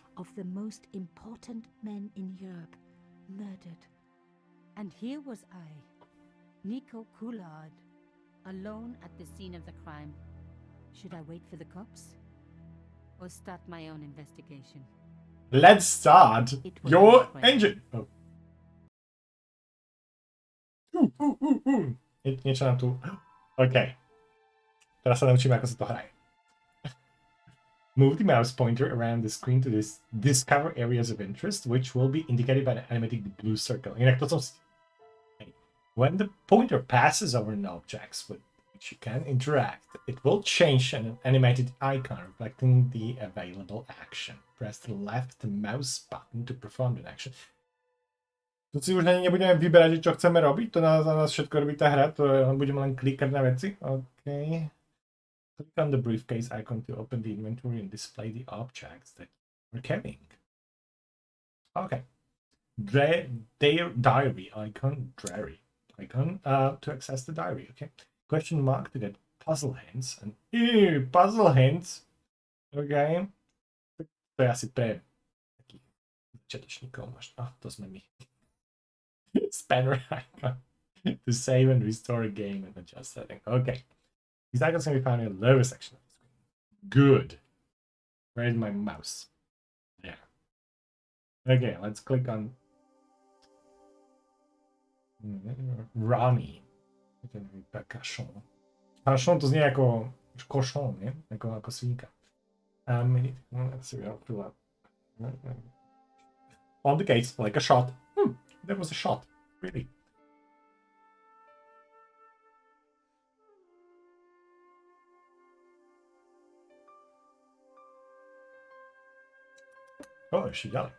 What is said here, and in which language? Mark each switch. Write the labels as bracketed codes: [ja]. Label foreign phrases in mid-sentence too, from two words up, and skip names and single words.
[en] of the most important men in Europe murdered. And here was I, Nico Coulard, alone at the scene of the crime. Should I wait for the cops? Or start my own investigation? Let's start It was your my friend. engine. [sk] Oh. Niečo nám tu... OK. Teraz sa naučíme, ako sa to hraje. [en] Move the mouse pointer around the screen to discover areas of interest, which will be indicated by the animated blue circle. [sk] Inak to som si... [en] When the pointer passes over an object with which you can interact, it will change an animated icon reflecting the available action. Press the left mouse button to perform the action. [sk] Tu si už ani nebudeme vyberať, čo chceme robiť, to za nás všetko robí tá hra, to budeme len klikať na veci. [en] OK. Click on the briefcase icon to open the inventory and display the objects that you're carrying. OK. Diary icon, to access the diary, OK. Question mark to get puzzle hints, and puzzle hints, OK. [sk] To je asi pre takých začiatočníkov možno, to sme my. [en] Spanner icon to save and restore a game and adjust setting. Okay. These icons can be found in the lower section of the screen. Good. Where is my mouse? There. Okay, let's click on Ronnie. Cachon. [sk] Cachon to znie ako košon, nie? Ako svinka. [en] Let's see, I'll fill up. On the case, like a shot. There was a shot, really. Oh, is she yelling?